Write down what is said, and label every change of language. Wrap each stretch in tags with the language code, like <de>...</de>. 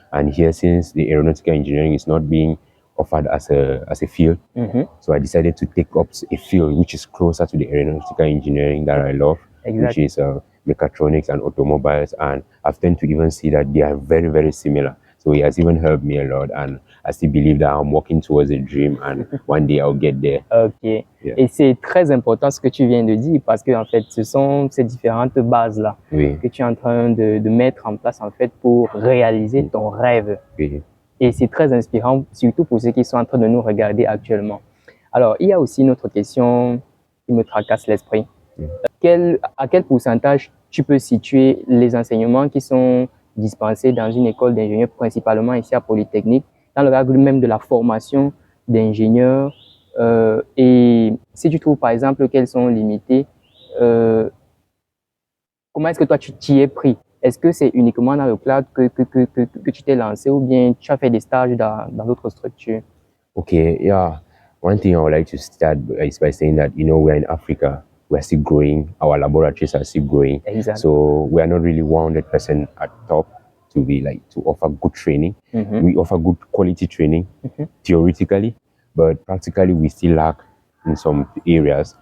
<en>And here, since the aeronautical engineering is not being offered as a field, so I decided to take up a field which is closer to the aeronautical engineering that I love, which is mechatronics and automobiles. And I've tend to even see that they are very, very similar. So it has even helped me a lot, and I still believe that I'm working towards a dream, and one day I'll get there.</en> <fr>Ok.</fr> <en>Yeah.</en> <fr>Et c'est très important ce que tu viens de dire, parce que en fait, ce sont ces différentes bases-là que tu es en train de mettre en place en fait pour réaliser ton rêve. Oui. Et c'est très inspirant, surtout pour ceux qui sont en train de nous regarder actuellement. Alors, il y a aussi une autre question qui me tracasse l'esprit. À quel pourcentage tu peux situer les enseignements qui sont dispensés dans une école d'ingénieurs, principalement ici à Polytechnique, dans le cadre même de la formation d'ingénieurs. Et si tu trouves par exemple qu'elles sont limitées, comment est-ce que toi tu t'y es pris? Est-ce que c'est uniquement dans le cloud que tu t'es lancé ou bien tu as fait des stages dans d'autres structures?</fr> <en>Okay, yeah. One thing I would like to start is by saying that, we're in Africa, we're still growing, our laboratories are still growing. Exactly. So we are not really 100% at top to offer good training. We offer good quality training, theoretically, but practically we still lack in some areas.</en>